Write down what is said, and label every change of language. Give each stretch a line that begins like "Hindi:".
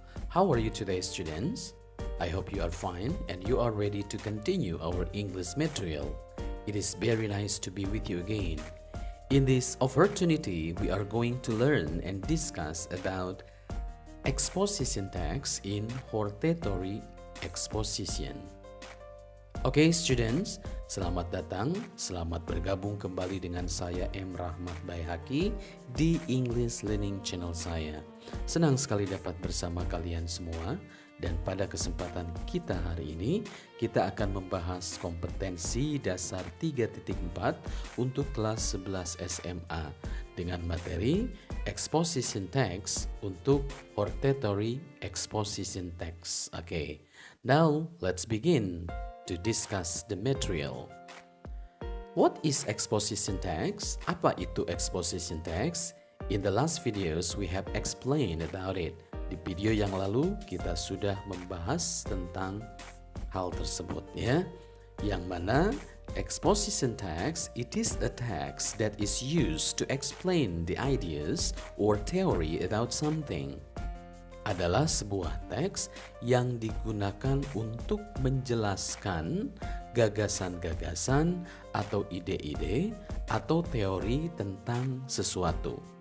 English: How are you today, students? I hope you are fine and you are ready to continue our English material. It is very nice to be with you again. In this opportunity, we are going to learn and discuss about exposition text in hortatory exposition.
Indonesian: Oke, students, selamat datang, selamat bergabung kembali dengan saya M. Rahmat Baihaki di English Learning Channel saya. Senang sekali dapat bersama kalian semua dan pada kesempatan kita hari ini kita akan membahas kompetensi dasar 3.4 untuk kelas 11 SMA dengan materi exposition text untuk hortatory exposition text.
English: Okay, now let's begin to discuss the material. What is exposition text?
Indonesian: Apa itu
English: exposition text? In the last videos we have explained about it.
Indonesian: Di video yang lalu kita sudah membahas tentang hal tersebut ya. Yang mana
English: exposition text, it is a text that is used to explain the ideas or theory about something.
Indonesian: Adalah sebuah teks yang digunakan untuk menjelaskan gagasan-gagasan atau ide-ide atau teori tentang sesuatu.